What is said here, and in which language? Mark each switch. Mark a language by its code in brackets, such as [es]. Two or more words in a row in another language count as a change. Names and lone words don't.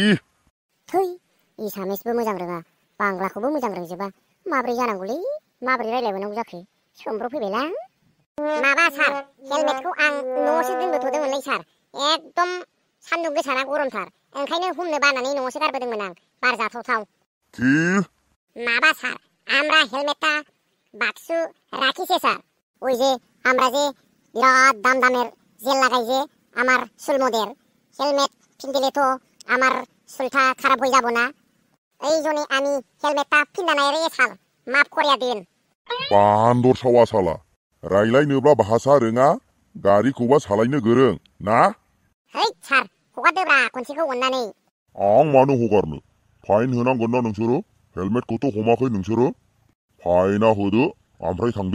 [brx] थै इसामिसबो मोजां रोङा बांग्लाखौबो मोजां रोंजोबा माब्रै जानांगौलै माब्रै रायलायबावनांगौ जाखो सोमब्र फैबायलां। माबा स्যাर हेलमेटखौ आं न'आवसो दोनबोथ'दोंमोनलै स्যাर एकदम सान्दुं गोसाना गरमथार ओंखायनो हमनो बानानै न'आवसो गारबोदोंमोन आं बार जाथावथाव। कि? [bn] माबा স্যার আমরা হেলমেটটা বাক্সু রাখিছে স্যার ওই যে আমরা যে বিরাট দাম দামের জেল লাগাই যে আমার সুলমদের হেলমেট পিন্দিলে তো আমার চুলটা খারাপ হয়ে যাব না এই জন্য আমি হেলমেটটা পিন্দানাय रे স্যার মাফ করিয়া দিন। [brx] बान्दर सावा साला रायलायनोब्ला भाषा रोङा गारिखौबा सालायनो गोरों ना? हेइ स्যাर हगारदोब्रा खनसेखौ अननानै। आं मानो हगारनो? फाइन होनांगोन ना नोंसोरो? हेलमेटखौथ' हमाखै नोंसोरो? फाइना होदो ओमफ्राय थांदो।